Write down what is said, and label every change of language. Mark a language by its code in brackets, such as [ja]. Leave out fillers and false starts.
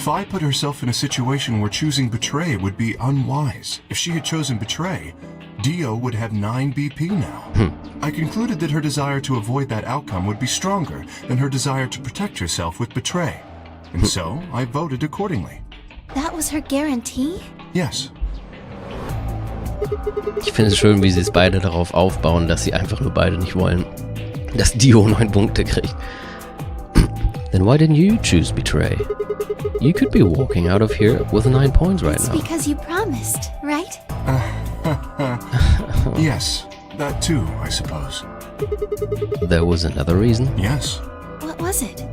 [en] Phi put herself in a situation where choosing Betray would be unwise. If she had chosen Betray, Dio would have 9 BP now. I concluded that her desire to avoid that outcome would be stronger than her desire to protect herself with Betray. And so, I voted accordingly. That was her guarantee? Yes. [de] Ich finde es schön, wie sie es beide darauf aufbauen, dass sie einfach nur beide nicht wollen, dass Dio 9 Punkte kriegt. [en] Then why didn't you choose Betray? You could be walking out of here with 9 points right It's now. because you promised, right? Yes, that too, I suppose. There was another reason? Yes. What was it?